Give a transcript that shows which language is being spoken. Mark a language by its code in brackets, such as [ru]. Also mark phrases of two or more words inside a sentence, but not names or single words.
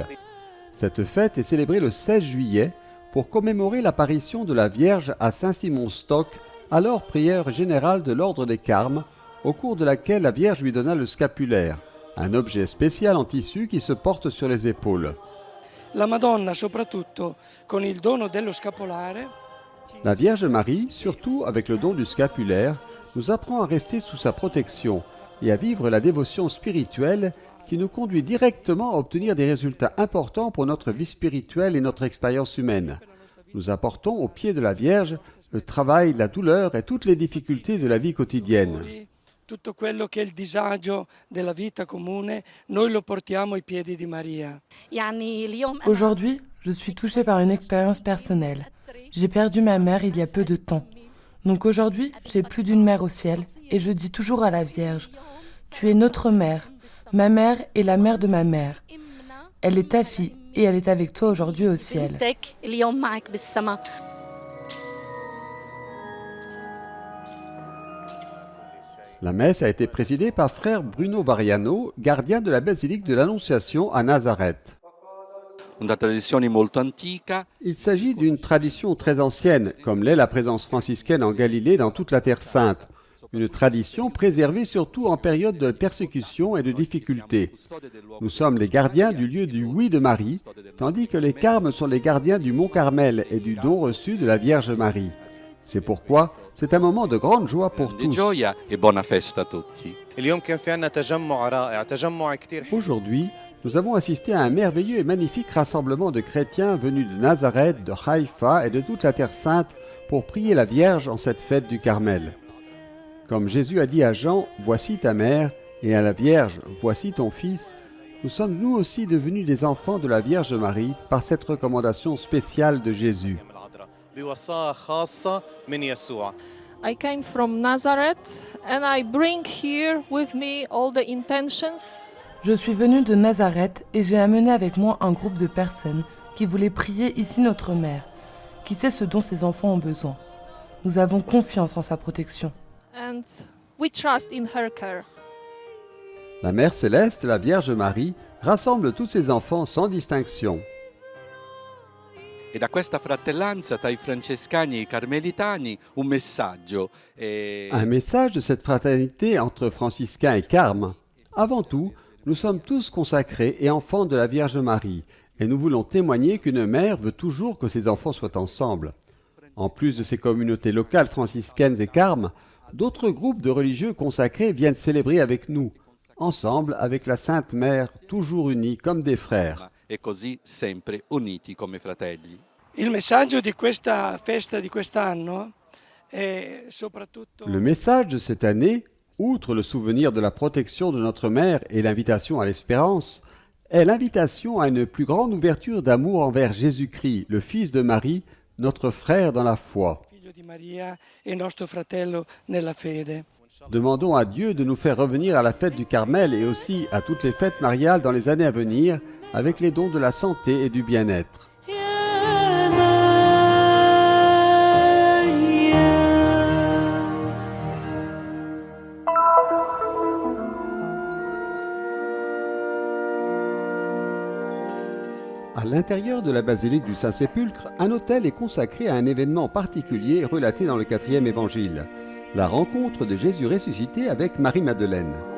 [fr] Cette fête est célébrée le 16 juillet pour commémorer l'apparition de la Vierge à Saint-Simon-Stock, alors prieur général de l'ordre des Carmes, au cours de laquelle la Vierge lui donna le scapulaire, un objet spécial en tissu qui se porte sur les épaules. [it] La Madonna, soprattutto con il dono dello scapolare. [fr] La Vierge Marie, surtout avec le don du scapulaire, nous apprend à rester sous sa protection et à vivre la dévotion spirituelle qui nous conduit directement à obtenir des résultats importants pour notre vie spirituelle et notre expérience humaine. Nous apportons au pied de la Vierge le travail, la douleur et toutes les difficultés de la vie quotidienne. [it] Tutto quello che è il disagio della vita comune, noi lo portiamo ai piedi di Maria. [fr] Aujourd'hui, je suis touchée par une expérience personnelle. J'ai perdu ma mère il y a peu de temps. Donc aujourd'hui, j'ai plus d'une mère au ciel et je dis toujours à la Vierge, « Tu es notre mère. Ma mère est la mère de ma mère. Elle est ta fille et elle est avec toi aujourd'hui au ciel. » La messe a été présidée par frère Bruno Variano, gardien de la basilique de l'Annonciation à Nazareth. [it] Una tradizione molto antica. [fr] Il s'agit d'une tradition très ancienne, comme l'est la présence franciscaine en Galilée dans toute la Terre Sainte. Une tradition préservée surtout en période de persécution et de difficulté. Nous sommes les gardiens du lieu du oui de Marie, tandis que les carmes sont les gardiens du Mont Carmel et du don reçu de la Vierge Marie. C'est pourquoi c'est un moment de grande joie pour [it] Di [fr] tous. [it] gioia e buona festa a tutti. [ar] اليوم كان في عندنا تجمع رائع تجمع كثير [fr] Aujourd'hui, nous avons assisté à un merveilleux et magnifique rassemblement de chrétiens venus de Nazareth, de Haïfa et de toute la Terre Sainte pour prier la Vierge en cette fête du Carmel. Comme Jésus a dit à Jean, « Voici ta mère » et à la Vierge, « Voici ton fils », nous sommes nous aussi devenus des enfants de la Vierge Marie par cette recommandation spéciale de Jésus. [ar] بوصاة خاصة من يسوع. [en] I came from Nazareth and I bring here with me all the intentions. [fr] Je suis venue de Nazareth et j'ai amené avec moi un groupe de personnes qui voulaient prier ici notre mère, qui sait ce dont ses enfants ont besoin. Nous avons confiance en sa protection. [en] And we trust in her care. [fr] La Mère Céleste, la Vierge Marie, rassemble tous ses enfants sans distinction. [it] E da questa fratellanza tra i francescani e i carmelitani un messaggio. [fr] Un message de cette fraternité entre franciscains et carmes. Avant tout, nous sommes tous consacrés et enfants de la Vierge Marie, et nous voulons témoigner qu'une mère veut toujours que ses enfants soient ensemble. En plus de ces communautés locales franciscaines et carmes, d'autres groupes de religieux consacrés viennent célébrer avec nous, ensemble avec la Sainte Mère, toujours unis comme des frères. [it] E così sempre uniti come fratelli. Il messaggio di questa festa di quest'anno è soprattutto [fr] Le message de cette année, outre le souvenir de la protection de notre mère et l'invitation à l'espérance, est l'invitation à une plus grande ouverture d'amour envers Jésus-Christ, le Fils de Marie, notre frère dans la foi. [it] figlio di Maria e nostro fratello nella fede. [fr] Demandons à Dieu de nous faire revenir à la fête du Carmel et aussi à toutes les fêtes mariales dans les années à venir, avec les dons de la santé et du bien-être. À l'intérieur de la basilique du Saint-Sépulcre, un autel est consacré à un événement particulier relaté dans le 4e évangile, la rencontre de Jésus ressuscité avec Marie-Madeleine.